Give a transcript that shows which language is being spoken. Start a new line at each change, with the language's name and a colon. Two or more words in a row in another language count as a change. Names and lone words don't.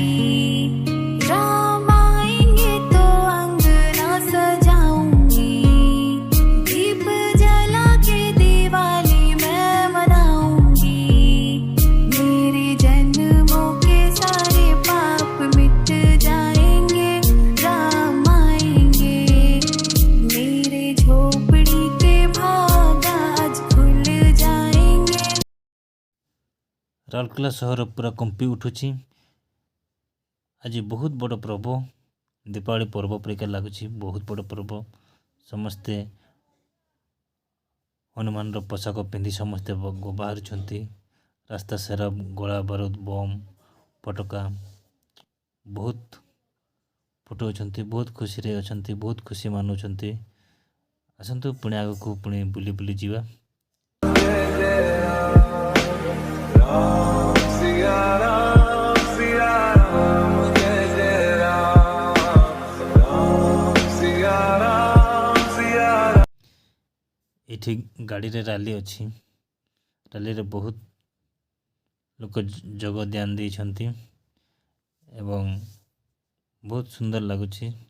Hindi: राम आएंगे तो अंगना सजाऊंगी, दीप जला के दिवाली मैं मनाऊंगी। मेरे जन्मों के सारे पाप मिट जाएंगे, राम आएंगे। मेरे झोपड़ी के भाग आज खुल जाएंगे।
Odia: ରାଉରକେଲା ସହର ପୁରା କମ୍ପି ଉଠୁଛି। ଆଜି ବହୁତ ବଡ଼ ପର୍ବ, ଦୀପାବଳି ପର୍ବ ପରିକା ଲାଗୁଛି। ବହୁତ ବଡ଼ ପର୍ବ, ସମସ୍ତେ ହନୁମାନର ପୋଷାକ ପିନ୍ଧି ସମସ୍ତେ ବାହାରୁଛନ୍ତି। ରାସ୍ତା ସାରା ଗୋଳା ବାରୁଦ ବମ୍ ପଟକା ବହୁତ ଫୁଟାଉଛନ୍ତି। ବହୁତ ଖୁସିରେ ଅଛନ୍ତି, ବହୁତ ଖୁସି ମାନୁଛନ୍ତି। ଆସନ୍ତୁ ପୁଣି ଆଗକୁ ପୁଣି ବୁଲି ବୁଲି ଯିବା।
Hindi: सिया राम जय जय राम सिया राम
Odia: ଏଠି ଗାଡ଼ିରେ ରାଲି ଅଛି। ରାଲିରେ ବହୁତ ଲୋକ ଯୋଗ ଦାନ ଦେଇଛନ୍ତି ଏବଂ ବହୁତ ସୁନ୍ଦର ଲାଗୁଛି।